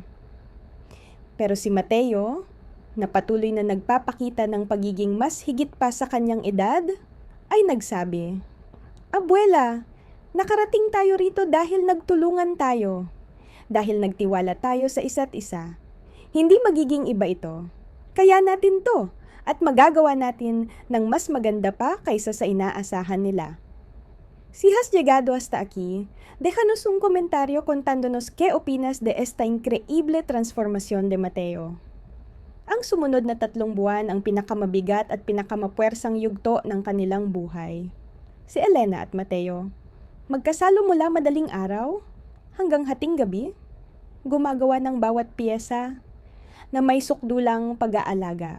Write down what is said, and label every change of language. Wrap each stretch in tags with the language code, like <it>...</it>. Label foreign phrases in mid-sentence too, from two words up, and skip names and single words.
<tl>Pero si Mateo, na patuloy na nagpapakita ng pagiging mas higit pa sa kanyang edad, ay nagsabi, "Abuela, nakarating tayo rito dahil nagtulungan tayo. Dahil nagtiwala tayo sa isa't isa. Hindi magiging iba ito. Kaya natin to at magagawa natin ng mas maganda pa kaysa sa inaasahan nila."</tl> <es>Si has llegado hasta aquí, déjanos un comentario contándonos qué opinas de esta increíble transformación de Mateo.</es> <tl>Ang sumunod na 3 buwan ang pinakamabigat at pinakamapwersang yugto ng kanilang buhay. Si Elena at Mateo, magkasalo mula madaling araw hanggang hating gabi, gumagawa ng bawat piyesa na may sukdulang pag-aalaga.</tl>